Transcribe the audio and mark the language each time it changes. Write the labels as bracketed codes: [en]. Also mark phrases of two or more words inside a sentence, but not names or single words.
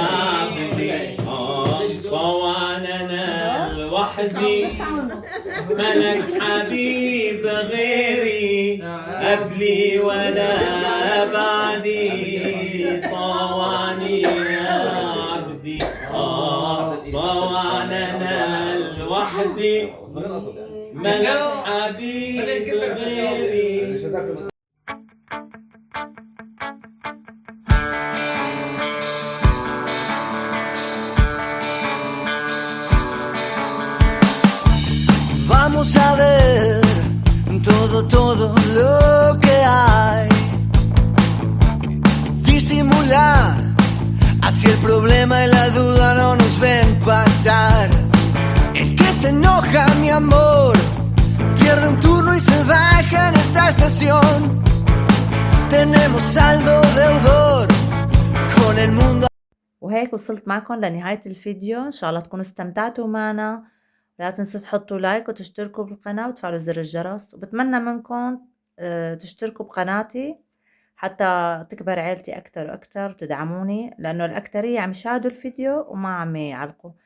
[ar] عبدي طوعني انا لوحدي ملك حبيب غيري قبلي ولا بعدي طوعني يا عبدي طوعني انا لوحدي ملك حبيب غيري. [es] Vamos a ver todo lo que hay. Disimular, así el problema y la duda no nos ven pasar. El que se enoja, mi amor, pierde un turno y se baja en esta estación. Tenemos saldo deudor con el mundo. [ar] وهيك وصلت معكم لنهاية الفيديو. إن شاء الله تكونوا استمتعتوا معنا. لا تنسوا تحطوا لايك وتشتركوا بالقناة وتفعلوا زر الجرس، وبتمنى منكم تشتركوا بقناتي حتى تكبر عيلتي أكتر وأكتر وتدعموني، لأنه الأكترية عم يشاهدوا الفيديو وما عم يعلقوا.